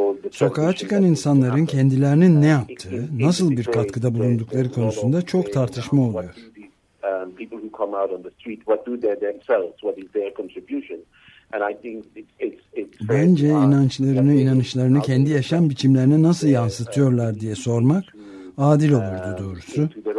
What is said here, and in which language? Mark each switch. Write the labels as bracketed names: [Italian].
[Turkish] Sokağa çıkan insanların kendilerinin ne yaptığı, nasıl bir katkıda bulundukları konusunda çok tartışma oluyor. [English] People who come out on the street, what do they themselves, what is their contribution? And I think [Turkish] bence inançlarını, inanışlarını kendi yaşam biçimlerine nasıl yansıtıyorlar diye sormak adil olurdu doğrusu.